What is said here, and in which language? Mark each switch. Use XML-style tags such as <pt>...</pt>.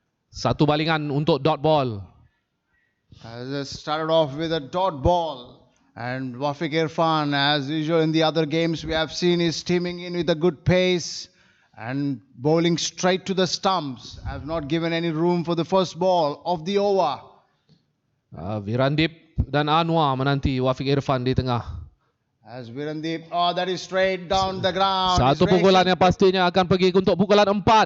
<ms>Satu balingan untuk dot ball.</ms> <en>As it started off with a dot ball. And Wafiq Irfan, as usual in the other games we have seen, is teaming in with a good pace and bowling straight to the stumps. Have not given any room for the first ball of the over.</en> <ms>Virandip dan Anwar menanti Wafiq Irfan di tengah.</ms> <en>As Virandip, oh, that is straight down the ground.</en> <ms>Satu pukulan yang pastinya akan pergi untuk pukulan 4.</ms>